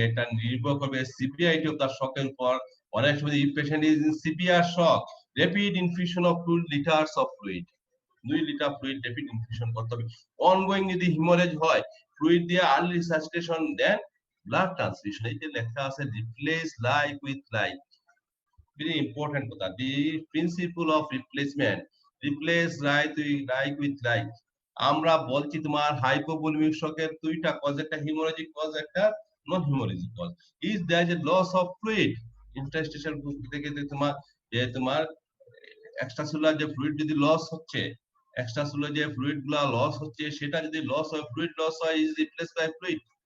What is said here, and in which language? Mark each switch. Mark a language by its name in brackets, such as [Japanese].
[Bangla] এটা নির্ভর করবে সিভিয়ারিটি অফ দা শকের উপর। অনেক সময় [English] if patient is in severe shock, rapid infusion of 2 litres of fluid, [Bangla] 2 litre fluid rapid infusion করতে হবে। অনগোয়িং যদি হিমোরেজ হয়, ফ্লুইড দিয়ে আর্লি রিসাসিটেশন, দেন ব্লাড ট্রান্সফিউশন। এই যে লেখা আছে [English] Replace like with like, very important কথা, the principle of replacement, replace like with like। [Bangla] আমরা বলছি তোমার হাইপোভলিমিক শকের দুইটা কজ, একটা হিমোরেজিক কজ, একটা নন haemorrhagic cause. [English] is there is a loss of fluid [Bangla] interstitial থেকে তোমার যে তোমার এক্সট্রাসেলুলার যে ফ্লুইড যদি লস হচ্ছে, এক্সট্রাসেলুলার যে ফ্লুইড গুলা লস হচ্ছে, সেটা যদি লস হয়, ফ্লুইড লস হয়, [English] Is replaced by fluid.